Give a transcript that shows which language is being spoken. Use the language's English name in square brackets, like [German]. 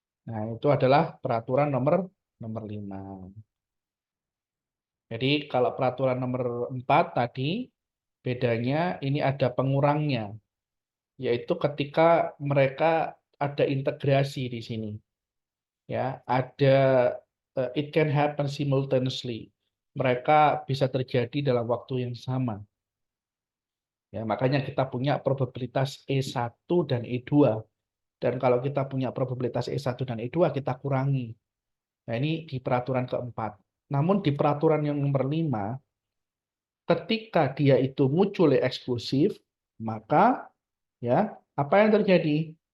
[Indonesian] Nah, itu adalah peraturan nomor 5. Jadi kalau peraturan nomor 4 tadi, bedanya ini ada pengurangnya, yaitu ketika mereka ada integrasi di sini. Ya, ada [English] it can happen simultaneously. [Indonesian] Mereka bisa terjadi dalam waktu yang sama. Ya, makanya kita punya probabilitas E1 dan E2. Dan kalau kita punya probabilitas E1 dan E2, kita kurangi. Nah, ini di peraturan keempat. Namun di peraturan yang nomor 5, ketika dia itu mutually eksklusif, maka ya apa yang terjadi?